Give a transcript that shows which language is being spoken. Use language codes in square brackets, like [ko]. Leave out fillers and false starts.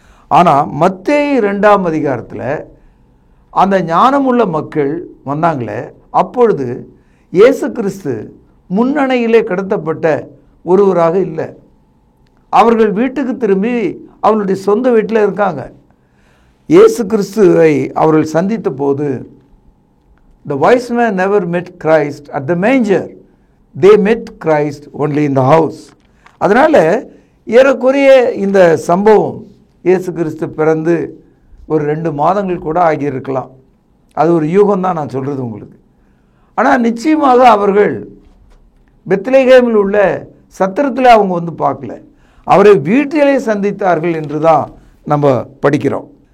[ta] ஆனால் மத்தேயு 2ஆம் அதிகாரத்தில் அந்த ஞானமுள்ள மக்கள் வந்தாங்களே, அப்பொழுது இயேசு கிறிஸ்து முன்னணையிலே கடத்தப்பட்ட ஒருவராக இல்லை. அவர்கள் வீட்டுக்கு திரும்பி அவர்களுடைய சொந்த வீட்டில் இருக்காங்க. இயேசு கிறிஸ்துவை அவர்கள் சந்தித்த போது, [en] the wise man never met Christ at the manger. They met Christ only in the house. [ta] அதனால் ஏறக்குறைய இந்த சம்பவம் இயேசு கிறிஸ்து பிறந்து ஒரு 2 மாதங்கள் கூட ஆகியிருக்கலாம். அது ஒரு யூகம்தான் நான் சொல்கிறது உங்களுக்கு. ஆனால் நிச்சயமாக அவர்கள் பெத்லகேமில் உள்ள சத்திரத்தில் அவங்க வந்து பார்க்கல, அவரை வீட்டிலே சந்தித்தார்கள் என்று தான் நம்ம படிக்கிறோம்.